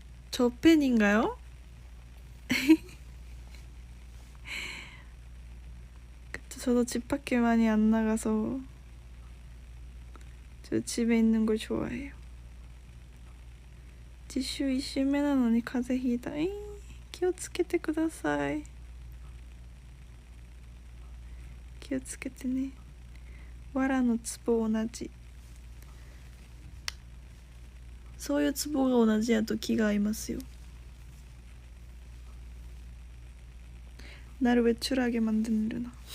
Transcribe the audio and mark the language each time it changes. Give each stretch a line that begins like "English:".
Korean: 저 팬인가요? 그쵸, 저도 집 밖에 많이 안 나가서 저 집에 있는 걸 좋아해요.
Japanese: 지슈 1週目なのに風邪ひいた。気をつけてください。気をつけてね。藁の壺同じ。そういうツボが同じやと気が合いますよ。
Korean: 나를 왜 추하게 만드는 루나.